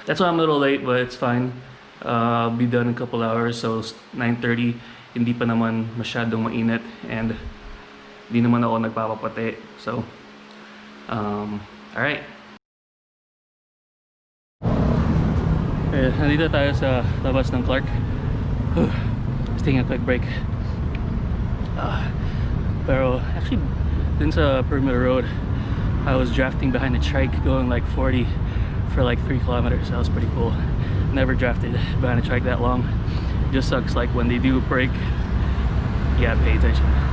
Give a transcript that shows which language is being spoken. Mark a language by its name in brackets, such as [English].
[English] That's why I'm a little late, but it's fine. I'll be done in a couple hours. [Filipino] So, 9:30, hindi pa naman masyadong mainit. And hindi naman ako nagpapapati. So, alright. Okay, nandito tayo sa labas ng Clark. [English] Just taking a quick break. Pero actually, dun sa perimeter road, I was drafting behind a trike going like 40 for like 3 kilometers. That was pretty cool. Never drafted behind a trike that long. It just sucks like when they do break, you gotta pay attention.